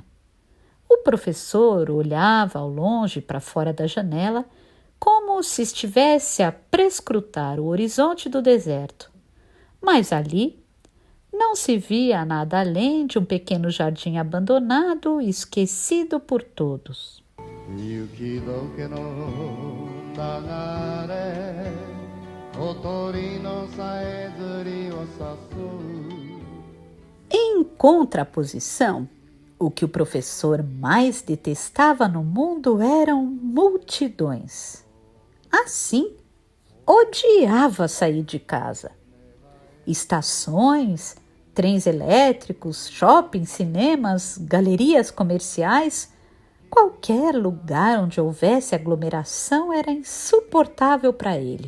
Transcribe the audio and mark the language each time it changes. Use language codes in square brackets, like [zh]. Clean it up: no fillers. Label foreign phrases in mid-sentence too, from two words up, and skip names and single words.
[pt] O professor olhava ao longe para fora da janela, como se estivesse a prescrutar o horizonte do deserto. Mas ali não se via nada além de um pequeno jardim abandonado e esquecido por todos. [ja] 雪解けの流れ小鳥のさえずりを誘う [pt] Em contraposição, o que o professor mais detestava no mundo eram multidões. Assim, odiava sair de casa. Estações, trens elétricos, shoppings, cinemas, galerias comerciais Qualquer lugar onde houvesse aglomeração era insuportável para ele.